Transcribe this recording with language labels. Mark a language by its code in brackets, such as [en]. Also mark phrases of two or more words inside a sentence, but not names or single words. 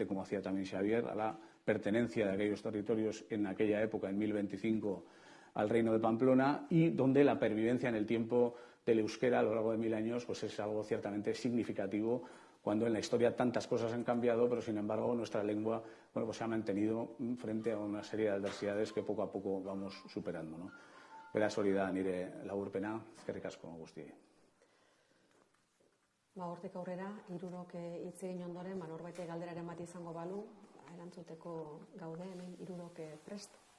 [es] como hacía también Xavier, a la pertenencia de aquellos territorios en aquella época, en 1025, al Reino de Pamplona, y donde la pervivencia en el tiempo del euskera a lo largo de 1000 años es algo ciertamente significativo, cuando en la historia tantas cosas han cambiado, pero sin embargo nuestra lengua se ha mantenido frente a una serie de adversidades que poco a poco vamos superando. [eu] Beraz, hori da nire laburpena, eskerrik asko guztiei. Hortik aurrera, hirurok hitz egin ondoren, norbait galderaren bat izango balu, erantzuteko gaude, hemen hirurok prest.